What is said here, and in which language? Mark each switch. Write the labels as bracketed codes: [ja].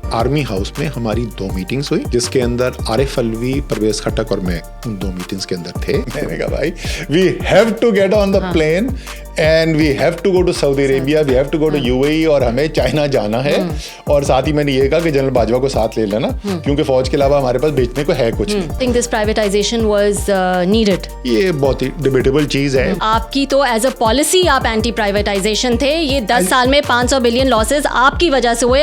[ur] Army house میں ہماری 2 meetings ہوئی, جس کے اندر عارف الوی, پرویز خٹک اور میں ان 2 میٹنگز کے اندر تھے. میں نے کہا بھائی [en] we have to get on the plane and we have to go to Saudi Arabia, we have to go to UAE, [ur] اور ہمیں چائنا جانا ہے. اور ساتھ ہی میں نے یہ کہا کہ جنرل باجوہ کو ساتھ لے لینا, کیونکہ فوج کے علاوہ ہمارے پاس بیچنے کو ہے کچھ نہیں. [en] think this privatization was needed. [ur] یہ بہت ہی ڈیبیٹیبل چیز ہے. آپ کی تو ایز اے پالیسی آپ اینٹی پرائیویٹائزیشن تھے. یہ 10 سال میں 500 بلین لاسز آپ کی وجہ سے ہوئے.